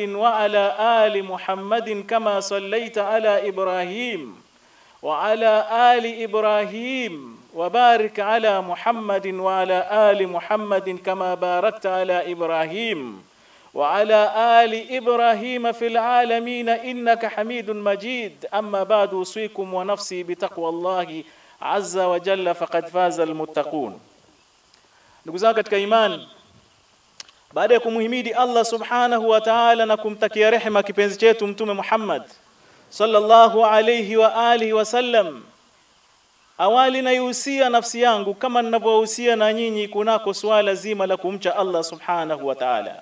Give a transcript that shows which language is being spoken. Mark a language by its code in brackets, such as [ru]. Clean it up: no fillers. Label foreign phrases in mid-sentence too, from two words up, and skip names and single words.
[ar] وعلى آل محمد كما صليت على إبراهيم وعلى آل إبراهيم وبارك على محمد وعلى آل محمد كما باركت على إبراهيم وعلى آل إبراهيم في العالمين إنك حميد مجيد أما بعد أوصيكم ونفسي بتقوى الله عز وجل فقد فاز المتقون. [sw] Ndugu zangu katika imani, baada ya kumhimidi Allah [ar] سبحانه وتعالى [sw] na kumtakia rehema kipenzi chetu mtume Muhammad [ar] صلى الله عليه وعلى آله وسلم, [sw] awali naihusia nafsi yangu kama ninavyohusia na nyinyi kunako swala zima la kumcha Allah [ar] سبحانه وتعالى.